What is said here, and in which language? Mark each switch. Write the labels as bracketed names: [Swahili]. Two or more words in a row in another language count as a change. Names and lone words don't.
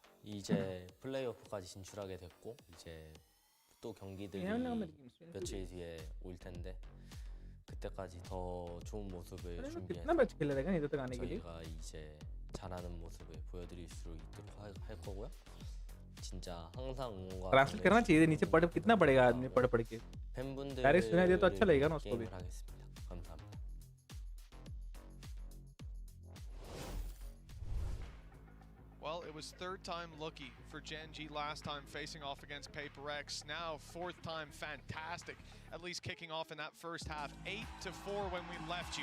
[Korean] 이제 플레이오프까지 진출하게 됐고 이제 또 경기들이 며칠 뒤에 올 텐데 그때까지 더 좋은 모습을 [Hindi] कितना [Korean] 준비해서 [Hindi] मैच खेला रहेगा इधर तक आने के लिए [Korean] 저희가 이제 잘하는 모습을 보여드릴 수 있도록 할 거고요. 진짜 항상 응원과 [Hindi] ट्रांसलेट करना चाहिए नीचे पढ़ कितना पढ़ेगा आदमी पढ़ पढ़ के [Korean] 팬분들 [Hindi] डायरेक्ट सुनाई दे तो अच्छा लगेगा ना उसको भी [Korean] 게임을 하겠습니다. 감사합니다. [English] Well, it was third time lucky for Gen.G last time facing off against PRX. Now fourth time fantastic, at least kicking off in that first half. 8-4 when we left you.